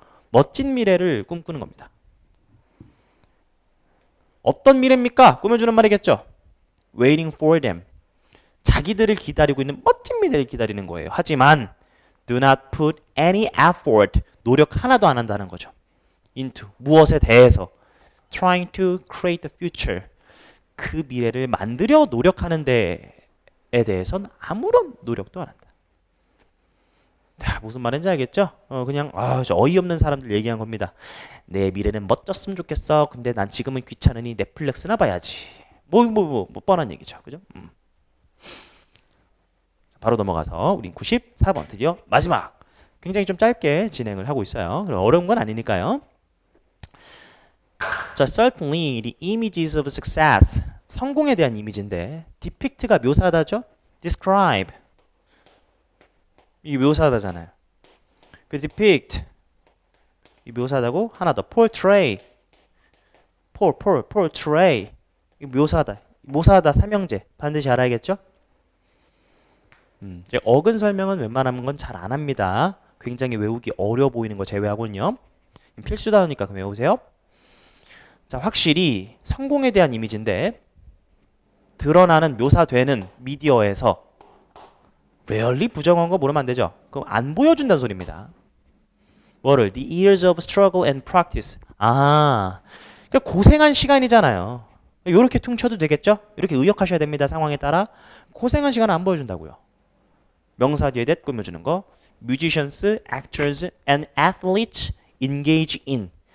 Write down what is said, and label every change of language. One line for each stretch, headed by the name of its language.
Korean: 멋진 미래를 꿈꾸는 겁니다. 어떤 미래입니까? 꾸며주는 말이겠죠.
English: waiting for them.
Korean: 자기들을 기다리고 있는 멋진 미래를 기다리는 거예요. 하지만
English: do not put any effort.
Korean: 노력 하나도 안 한다는 거죠.
English: into.
Korean: 무엇에 대해서.
English: trying to create the future.
Korean: 그 미래를 만들려 노력하는 데에 대해선 아무런 노력도 안 한다. 자, 무슨 말인지 알겠죠? 그냥 저 어이없는 사람들 얘기한 겁니다. 내 미래는 멋졌으면 좋겠어. 근데 난 지금은 귀찮으니 넷플릭스나 봐야지. 뭐 뻔한 얘기죠. 그죠? 바로 넘어가서 우린 94번 드디어 마지막. 굉장히 좀 짧게 진행을 하고 있어요. 어려운 건 아니니까요.
English: 자, certainly the images of success.
Korean: 성공에 대한 이미지인데 depict가 묘사하다죠? describe. 이게 묘사하다잖아요. 그 depict. 이 묘사하다고 하나 더 portray. portray. 이 묘사하다 삼형제. 반드시 알아야겠죠? 이제 어근 설명은 웬만하면 건 잘 안 합니다. 굉장히 외우기 어려워 보이는 거 제외하고는요. 필수다우니까 그럼 외우세요. 자, 확실히 성공에 대한 이미지인데 드러나는 묘사되는 미디어에서 rarely 부정한 거 모르면 안 되죠. 그럼 안 보여준다는 소리입니다. 뭐를?
English: The years of struggle and practice.
Korean: 그러니까 고생한 시간이잖아요. 이렇게 퉁쳐도 되겠죠? 이렇게 의역하셔야 됩니다. 상황에 따라. 고생한 시간은 안 보여준다고요. 명사 뒤에 that 꾸며주는 거.
English: Musicians, actors, and athletes engage in.